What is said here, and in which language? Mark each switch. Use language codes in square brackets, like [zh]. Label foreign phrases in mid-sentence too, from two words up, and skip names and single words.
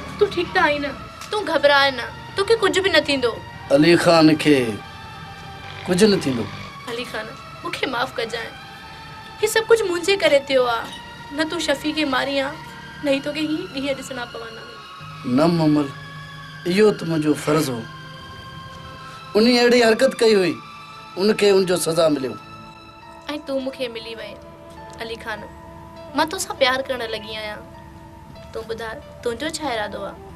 [sd] ठीक त आई न, तू घबराए न, तोखे कुछ भी न थींदो। अली खान के कुछ न थींदो। अली खान मूंखे माफ़ कजाए, ये सब कुछ मुंहिंजे करे थियो आ। न तू शफ़ी खे मारी आ, नहीं तोखे ही ॾींहं ॾिसणा पवंदा। न ममल, इहो त मुंहिंजो फर्ज़ हो। उन अहिड़ी हरकत कई हुई, उनखे उनजो सज़ा मिलियो। ऐं तू मूंखे मिली वई। अली खान, मां तोसां प्यार करण लॻी आहियां। तूं ॿुधा, तुंहिंजो छा इरादो आहे?